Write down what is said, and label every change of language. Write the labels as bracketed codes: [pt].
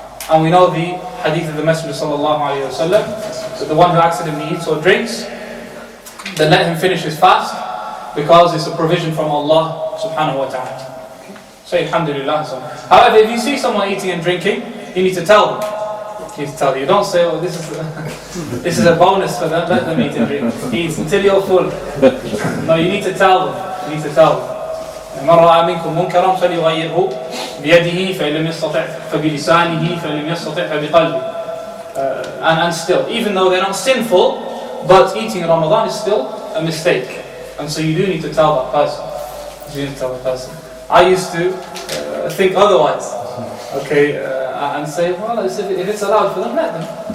[en] And we know the hadith of the Messenger sallallahu alayhi wa sallam, that the one who accidentally eats or drinks, then let him finish his fast, because it's a provision from Allah subhanahu wa ta'ala. Say alhamdulillah. However, if you see someone eating and drinking, you need to tell them. You need to tell them. You don't say, oh, this is a bonus for them, let them eat and drink. Eat until you're full. No, you need to tell them. You need to tell them. [ar] من رأى منكم منكرا فليغيره بيده فإن لم يستطع فبلسانه فإن لم يستطع فبقلبه. [en] And still, even though they're not sinful, but eating in Ramadan is still a mistake. And so you do need to tell that person. I used to think otherwise. Okay, and say, well, if it's allowed for them, let them.